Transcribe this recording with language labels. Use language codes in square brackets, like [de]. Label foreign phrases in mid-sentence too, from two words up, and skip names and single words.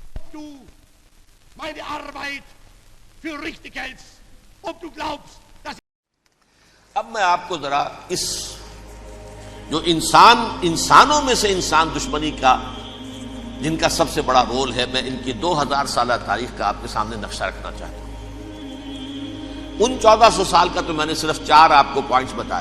[de] du meine Arbeit für richtig hältst, ob du glaubst, dass... [ur] اب میں آپ کو ذرا اس جو انسانوں میں سے انسان دشمنی کا جن کا سب سے بڑا رول ہے، میں ان کی 2000 سالہ تاریخ کا آپ کے سامنے نقشہ رکھنا چاہتا ہوں۔ ان 1400 سال کا تو میں نے صرف 4 آپ کو پوائنٹس بتائے۔